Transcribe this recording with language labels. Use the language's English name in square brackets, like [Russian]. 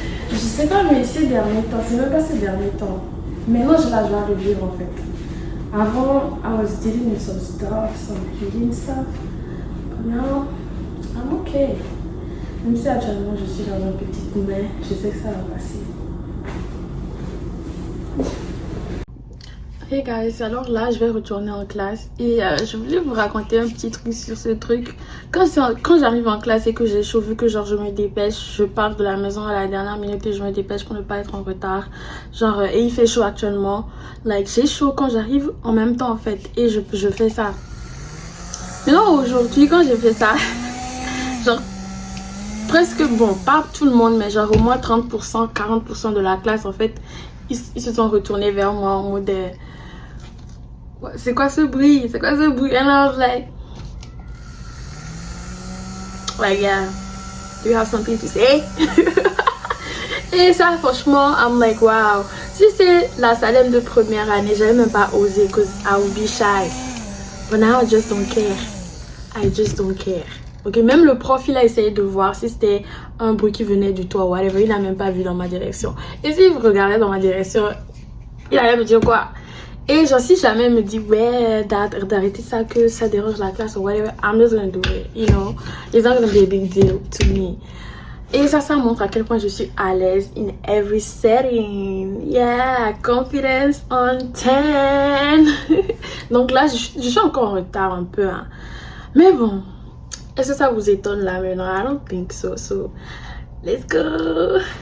[French] Je sais pas, mais ces derniers temps, c'est même pas ces derniers temps. Maintenant j'ai la joie de vivre en fait. Avant, [English] I was dealing with some stuff, some healing stuff. But now, I'm okay. [French] Même si actuellement je suis dans un petit mais je sais que ça va passer. Hey guys, alors là je vais retourner en classe et je voulais vous raconter un petit truc sur ce truc. Quand j'arrive en classe et que j'ai chaud, vu que genre je me dépêche, je pars de la maison à la dernière minute et je me dépêche pour ne pas être en retard. Genre et il fait chaud actuellement. Like j'ai chaud quand j'arrive en même temps en fait et je fais ça. Mais non, aujourd'hui quand j'ai fait ça, genre presque, bon, pas tout le monde, mais genre au moins 30%, 40% de la classe, en fait, ils se sont retournés vers moi en mode c'est quoi ce bruit? C'est quoi ce bruit? [English] And I was like, yeah, Do you have something to say? [French] Et ça, franchement, [English] I'm like, wow. [French] Si c'est la Salem de première année, j'avais même pas osé, [English] because I would be shy. But now I just don't care. [French] I just don't care. Ok, même le prof, il a essayé de voir si c'était un bruit qui venait du toit ou whatever. Il n'a même pas vu dans ma direction. Et s'il regardait dans ma direction, il allait me dire quoi? Et genre, si jamais il me dit, ouais, d'arrêter ça, que ça dérange la classe ou whatever, [English] I'm just gonna do it, you know? It's not gonna be a big deal to me. [French] Et ça montre à quel point je suis à l'aise [English] in every setting. Yeah, confidence on 10. [French] Donc là, je suis encore en retard un peu. Hein. Mais bon, est-ce que ça vous étonne là maintenant? [English] I don't think so. So, let's go.